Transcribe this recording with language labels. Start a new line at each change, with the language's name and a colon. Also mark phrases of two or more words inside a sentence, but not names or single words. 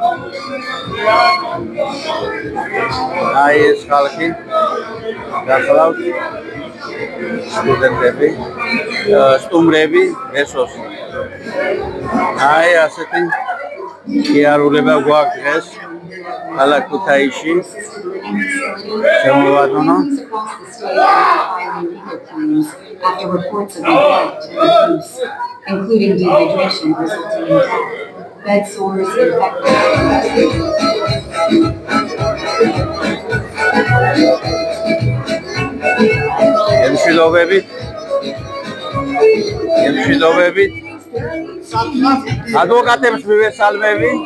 Georgian: აი ეს ხალხი გახლავთ სტუდენტები, სტუმრები ბესოს. აი ასეთი იარულება გვაქვს დღეს ქალაქ ქუთაისში. ჩემო ბატონო,
English: after reports of neglect and abuse, including dehydration resulting in death, bed sores,
Georgian: ემშვიდობებით ადვოკატებს მივესალმები.